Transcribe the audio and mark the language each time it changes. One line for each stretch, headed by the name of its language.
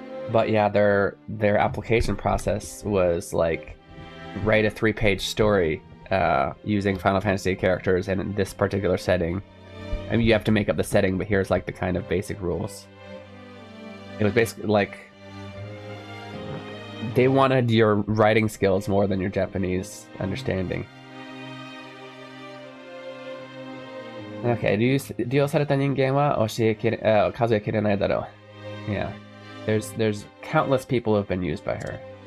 English: But yeah, their application process was like write a 3-page story using Final Fantasy characters in this particular setting. I mean, you have to make up the setting, but here's like the kind of basic rules. It was basically like they wanted your writing skills more than your Japanese understanding.
Japanese: Okay, 利用された人間は数えきれないだろう.
English: Yeah, there's countless people who have been used by her.